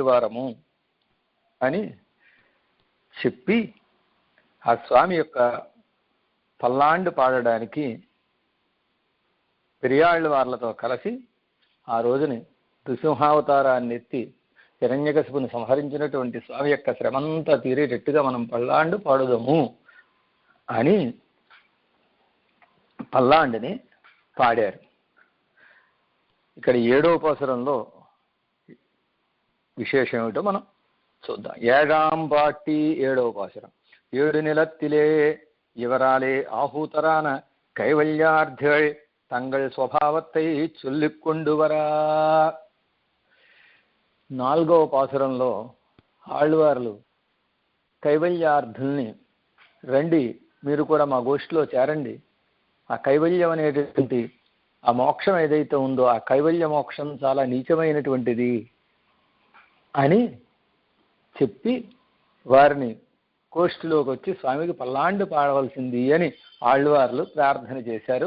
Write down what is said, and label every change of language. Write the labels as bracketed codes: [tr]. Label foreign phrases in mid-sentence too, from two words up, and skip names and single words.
[te] వారము అని చెప్పి ఆ స్వామి యొక్క పల్లాండు పాడడానికి పెరియాళ్వార్లతో కలిసి ఆ రోజుని నృసింహావతారాన్ని ఎత్తి హిరణ్యకశిపుని సంహరించినటువంటి స్వామి యొక్క శ్రమంతా తీరేటట్టుగా మనం పల్లాండు పాడుదాము అని పల్లాండుని పాడారు. ఇక్కడ 7వ పాసురంలో విశేషం ఏమిటో మనం చూద్దాం. [ta] 7ஆம் பாட்டி 7వ பாசுரம். 7 நிலத்திலே இவராலே ஆஹூதரான கைவல்யார்த்திகள் தங்கள் ஸ்வபாவத்தை சொல்லிக் கொண்டு வரா. [te] 4వ పాసురంలో ఆళ్వార్లు కైవల్యార్థుల్ని రండి, మీరు కూడా మా గోష్ఠిలో చేరండి, ఆ కైవల్యం అనేటటువంటి ఆ మోక్షం ఏదైతే ఉందో ఆ కైవల్య మోక్షం చాలా నీచమైనటువంటిది అని చెప్పి వారిని కోష్ఠిలోకి వచ్చి స్వామికి పల్లాండు పాడవలసింది అని ఆళ్వార్లు ప్రార్థన చేశారు.